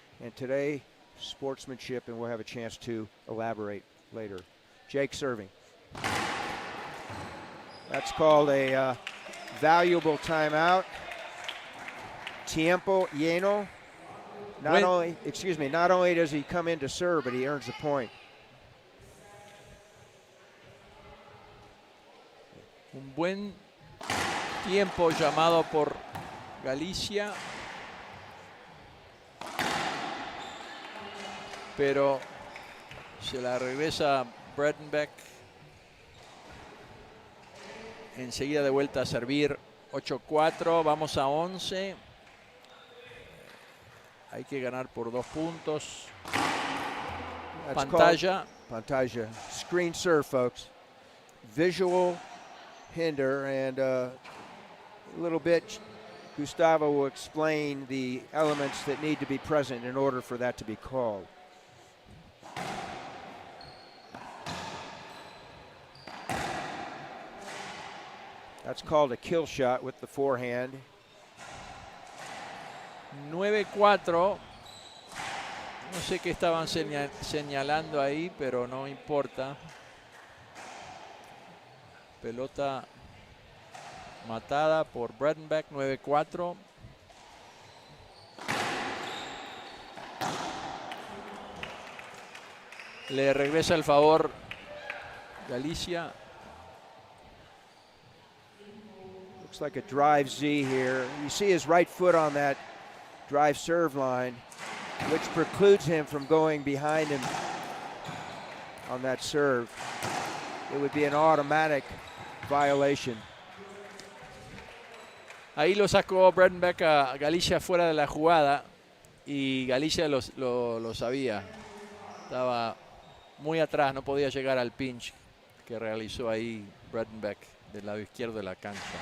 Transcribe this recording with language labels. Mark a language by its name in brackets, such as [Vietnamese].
[English] And today, sportsmanship, and we'll have a chance to elaborate later. Jake serving. That's called a valuable timeout. [Spanish] Tiempo lleno. [English] Not only does he come in to serve, but he earns a point. [Spanish] Un buen tiempo llamado por Galicia, pero se la regresa Bredenbeck. enseguida de vuelta a servir. 8-4, vamos a 11. Hay que ganar por 2 puntos. [English] That's [Spanish] Pantalla. Pantalla. [English] Screen serve, folks. Visual hinder, and a little bit, Gustavo will explain the elements that need to be present in order for that to be called. That's called a kill shot with the forehand. 9-4. [Spanish] No sé qué estaban señalando ahí, pero no importa. Pelota matada por Bredenbeck. 9-4. Le regresa el favor Galicia. [English] Looks like a drive Z here. You see his right foot on that drive serve line, which precludes him from going behind him on that serve. It would be an automatic violation. [Spanish] Ahí lo sacó Bredenbeck a Galicia fuera de la jugada y Galicia lo sabía. Estaba muy atrás, no podía llegar al pinch que realizó ahí Bredenbeck del lado izquierdo de la cancha.